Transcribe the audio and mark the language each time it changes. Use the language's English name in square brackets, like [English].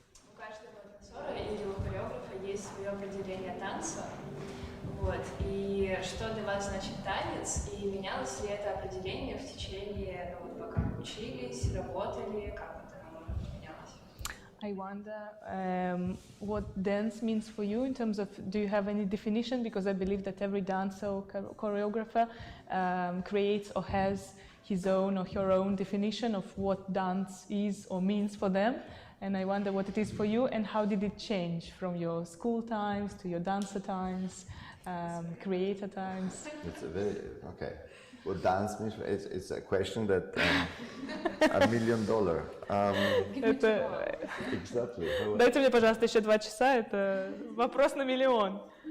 [Russian] У каждого танцора или у хореографа есть свое определение танца. Вот. И что для вас значит танец? И менялось ли это определение в течение, пока вы учились, работали, как это менялось? [English] I wonder what dance means for you in terms of, do you have any definition? Because I believe that every dancer or choreographer creates or has his own or her own definition of what dance is or means for them. And I wonder what it is for you, and how did it change from your school times to your dancer times, creator times? It's a very, okay. What dance means, it's a question that, $1 million. [Russian] Это... [English] Exactly. [Russian] Дайте мне, пожалуйста, еще 2 часа, это вопрос на миллион.